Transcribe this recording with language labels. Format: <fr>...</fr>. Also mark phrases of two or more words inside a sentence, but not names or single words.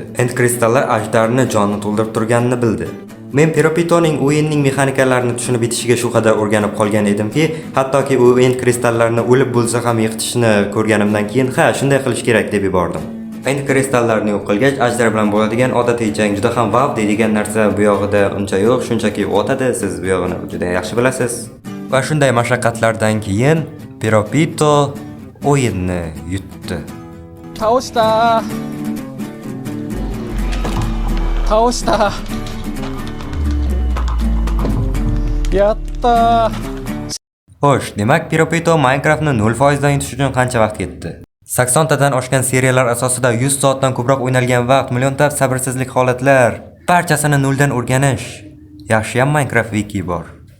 <uz>Endi kristallar ajdarni jonni to'ldirib turganini bildi. Men Piropitoning o'yinning mexanikalarini tushunib yetishiga shu qadar o'rganib qolgan edimki, hattoki u end kristallarni o'lib bo'lsa ham yiqitishni ko'rganimdan keyin, ha, shunday qilish kerak deb yubordim. End kristallarni yo'q qilgach, ajdar bilan bo'ladigan odatiy jang juda ham wow deydigan narsa bu yog'ida uncha yo'q, shunchaki o'tadi. Siz bu yog'ini juda yaxshi bilasiz. Va shunday mashaqqatlardan keyin Piropito o'yinni yutdi.</uz> <ja>倒した。倒した。やったー。</ja> <uz>Xo'sh, demak Piropito Minecraftni 0% dan yutish uchun qancha vaqt ketdi? 80 tadan oshgan seriyalar asosida 100 soatdan ko'proq o'ynalgan vaqt, millionlab sabrsizlik holatlar, barchasini noldan o'rganish. Yaxshiyam Minecraft wiki bor.</uz>